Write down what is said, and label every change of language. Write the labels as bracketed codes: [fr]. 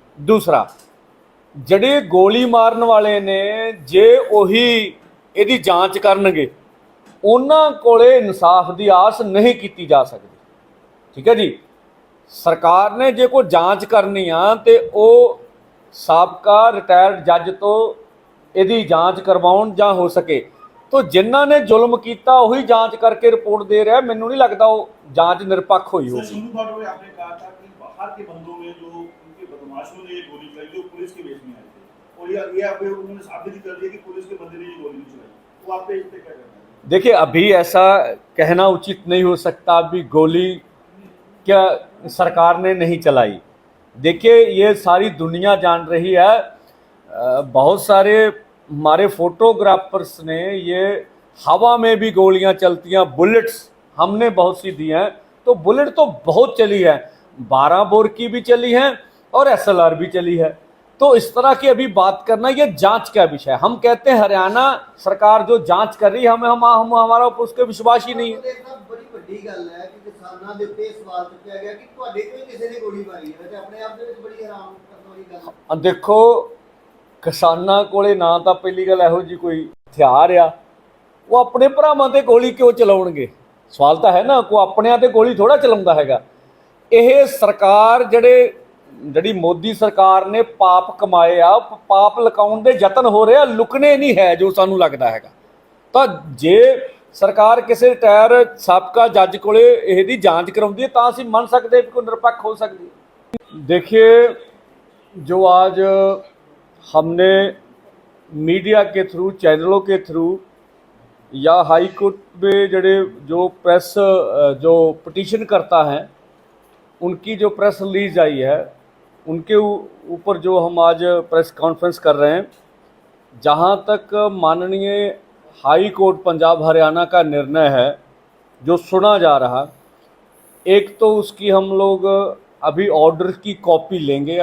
[pa] ਦੂਸਰਾ, ਜਿਹੜੇ ਗੋਲੀ ਮਾਰਨ ਵਾਲੇ ਨੇ ਜੇ ਉਹੀ ਇਹਦੀ ਜਾਂਚ ਕਰਨਗੇ, ਉਹਨਾਂ ਕੋਲੇ ਇਨਸਾਫ ਦੀ ਆਸ ਨਹੀਂ ਕੀਤੀ ਜਾ ਸਕਦੀ। ਠੀਕ ਹੈ ਜੀ, ਸਰਕਾਰ ਨੇ ਜੇ ਕੋਈ ਜਾਂਚ ਕਰਨੀ ਆ ਤੇ ਉਹ ਸਾਬਕਾ ਰਿਟਾਇਰਡ ਜੱਜ ਤੋਂ ਇਹਦੀ ਜਾਂਚ ਕਰਵਾਉਣ ਜਾਂ ਹੋ ਸਕੇ [hi] तो जिन्हों ने जुल्म किया वही जांच करके रिपोर्ट दे रहा है। मैनू नहीं लगता वो जांच निरपक्ष हुई होगी। आपने कहा था कि बाहर के बंदों में जो उनके बदमाशों ने ये गोली चलाई जो पुलिस के बेस में आए थे, और ये अभी उन्होंने साबित कर दिया कि पुलिस के बंदे ने ये गोली चलाई, वो आप पे इस पे क्या कहना है? देखिए, अभी ऐसा कहना उचित नहीं हो सकता अभी गोली क्या सरकार ने नहीं चलाई। देखिए, ये सारी दुनिया जान रही है, बहुत सारे हमारे फोटोग्राफर्स ने ये हवा में भी गोलियां चलती हैं, बुलेट्स हमने बहुत सी दी हैं, तो बुलेट तो बहुत चली है, 12 बोर की भी चली है और SLR भी चली है। तो इस तरह की अभी बात करना ये जांच का विषय है। हम कहते हैं हरियाणा सरकार जो जांच कर रही है, हम हमारा उस पर विश्वास ही नहीं है। [pa] बड़ी ਵੱਡੀ ਗੱਲ ਹੈ ਕਿ ਕਿਸਾਨਾਂ ਦੇ ਉੱਤੇ ਸਵਾਲ ਚੁੱਕਿਆ ਗਿਆ ਕਿ ਤੁਹਾਡੇ ਕੋਈ ਕਿਸੇ ਨੇ ਗੋਲੀ ਮਾਰੀ ਹੈ, ਤੇ ਆਪਣੇ ਆਪ ਦੇ ਵਿੱਚ ਬੜੀ ਹੈਰਾਨ ਕਰਨ ਵਾਲੀ ਗੱਲ। ਦੇਖੋ, ਕਿਸਾਨਾਂ ਕੋਲੇ ਨਾ ਤਾਂ ਪਹਿਲੀ ਗੱਲ ਇਹੋ ਜੀ ਕੋਈ ਹਥਿਆਰ ਆ, ਉਹ ਆਪਣੇ ਭਰਾਵਾਂ ਤੇ ਗੋਲੀ ਕਿਉਂ ਚਲਾਉਣਗੇ? ਸਵਾਲ ਤਾਂ ਹੈ ਨਾ, ਕੋਈ ਆਪਣਿਆਂ ਤੇ ਗੋਲੀ ਥੋੜਾ ਚਲਾਉਂਦਾ ਹੈਗਾ। ਇਹ ਸਰਕਾਰ ਜਿਹੜੀ ਮੋਦੀ ਸਰਕਾਰ ਨੇ ਪਾਪ ਕਮਾਏ ਆ, ਪਾਪ ਲੁਕਾਉਣ ਦੇ ਯਤਨ ਹੋ ਰਹੇ ਆ, ਲੁਕਣੇ ਨਹੀਂ ਹੈ ਜੋ ਸਾਨੂੰ ਲੱਗਦਾ ਹੈਗਾ। ਤਾਂ ਜੇ ਸਰਕਾਰ ਕਿਸੇ ਰਿਟਾਇਰ ਸਾਬਕਾ ਜੱਜ ਕੋਲੇ ਇਹਦੀ ਜਾਂਚ ਕਰਾਉਂਦੀ ਹੈ ਤਾਂ ਅਸੀਂ ਮੰਨ ਸਕਦੇ ਕਿ ਕੋਈ ਨਿਰਪੱਖ ਹੋ ਸਕਦੀ ਹੈ। [hi] देखिए, जो आज हमने मीडिया के थ्रू, चैनलों के थ्रू या हाई कोर्ट में जो प्रेस जो पिटीशन करता है उनकी जो प्रेस रिलीज आई है, उनके ऊपर जो हम आज प्रेस कॉन्फ्रेंस कर रहे हैं, जहाँ तक माननीय हाई कोर्ट पंजाब हरियाणा का निर्णय है जो सुना जा रहा, एक तो उसकी हम लोग अभी ऑर्डर की कॉपी लेंगे।